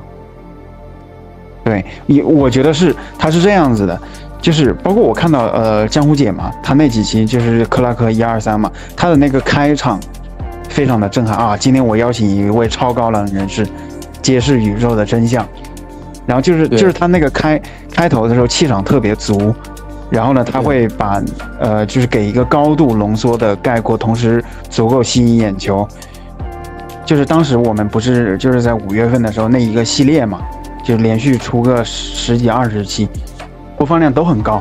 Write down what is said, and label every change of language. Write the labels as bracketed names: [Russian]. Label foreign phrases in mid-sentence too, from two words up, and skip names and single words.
[Chinese] 對，我覺得它是這樣子的，就是包括我看到江湖姐嘛，她那幾期就是克拉克1、2、3嘛，她的那個開場非常的震撼啊！今天我邀請一位超高能人士，揭示宇宙的真相。然後就是他那個開頭的時候氣場特別足，然後呢他會把就是給一個高度濃縮的概括，同時足夠吸引眼球。就是當時我們不是就是在5月份的時候那一個系列嘛，就連續出個10幾20期，播放量都很高。